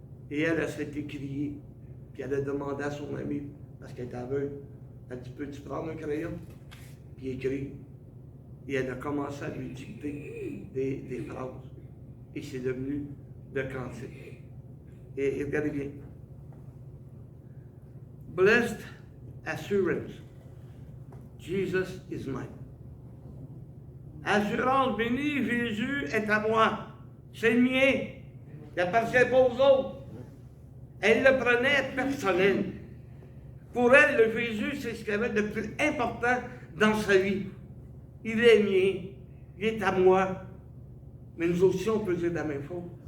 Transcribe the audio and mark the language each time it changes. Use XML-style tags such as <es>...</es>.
<fr>Et elle s'est écriée, puis elle a demandé à son ami, parce qu'elle était aveugle, elle dit, peux-tu prendre un crayon? Puis écrire. Et elle a commencé à lui dicter des phrases. Et c'est devenu le cantique. Et regardez bien.</fr> <en>Blessed assurance, Jesus is mine.</en> <fr>Assurance bénie, Jésus est à moi. C'est le mien. Il n'appartient pas aux autres. Elle le prenait personnel. Pour elle, le Jésus, c'est ce qu'il y avait de plus important dans sa vie. Il est mien, il est à moi. Mais nous aussi, on peut dire la même chose.</fr>